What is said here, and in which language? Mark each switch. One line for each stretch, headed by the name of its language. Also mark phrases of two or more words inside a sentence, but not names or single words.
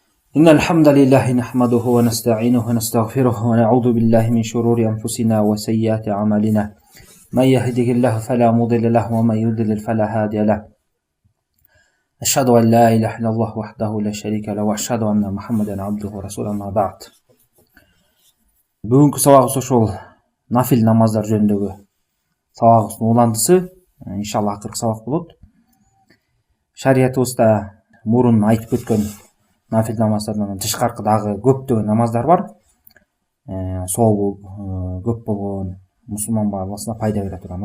Arabic: إن الحمد لله نحمده ونستعينه ونستغفره ونعوذ بالله من شرور أنفسنا وسيئات أعمالنا من يهده الله فلا مضل له ومن يضلل فلا هادي له أشهد أن لا إله إلا الله وحده لا شريك له وأشهد أن محمدا عبده ورسوله أما بعد.
Kyrgyz: Бүгінгі сабағымыз ошол нафил намаздар жөнүндөгү сабагыбыздын уландысы, иншалла акыркы сабак болот. Шариятыбызда мурун айтып өткөн нафил намаздардан тышкаркы дагы көптөгөн намаздар бар. Сообу көп болгон, мусулман бааласына пайда бере турган.